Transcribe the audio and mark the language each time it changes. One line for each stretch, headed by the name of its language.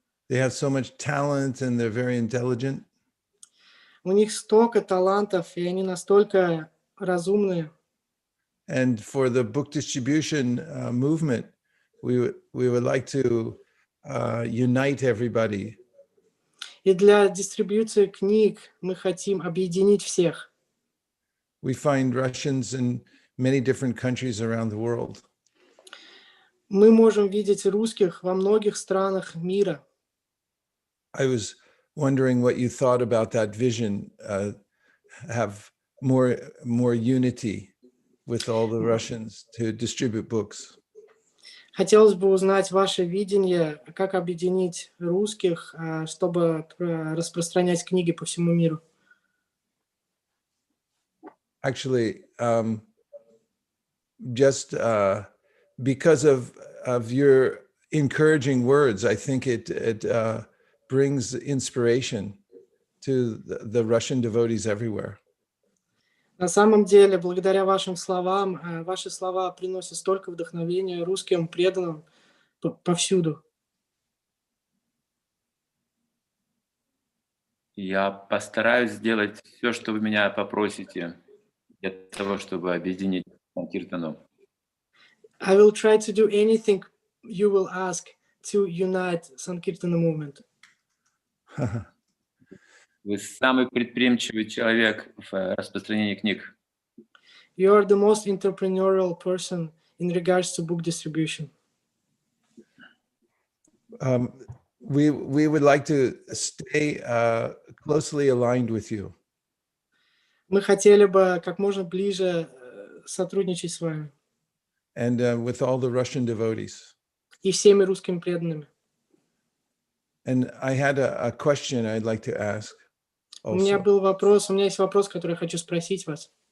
English: They have so much talent and they're very intelligent.
Russian: У них столько талантов, и они настолько разумные.
English: And for the book distribution movement, we would like to unite everybody.
Russian: И для дистрибьюции книг мы хотим объединить всех.
English: We find Russians in many different countries around the world.
Russian: Мы можем видеть русских во многих странах мира.
English: I was wondering what you thought about that vision, have more unity with all the Russians to distribute books.
Russian: Хотелось бы узнать ваше видение, как объединить русских, чтобы распространять книги по всему миру.
English: Actually, just because of your encouraging words, I think it brings inspiration to the Russian devotees everywhere.
Russian: На самом деле, благодаря вашим словам, ваши слова приносят столько вдохновения русским преданным повсюду. Я постараюсь сделать все, что вы меня попросите, для того, чтобы объединить Санкиртану.
English: I will try to do anything you will ask to unite Sankirtana movement.
Russian: Вы самый предприимчивый человек в распространении книг.
English: You are the most entrepreneurial person in regards to book distribution. We would like to stay closely aligned with you.
Russian: Мы хотели бы как можно ближе сотрудничать с вами
English: And with all the Russian devotees.
Russian: и всеми русскими преданными.
English: And I had a question I'd like to ask.
Russian: У меня есть вопрос, который я хочу спросить вас.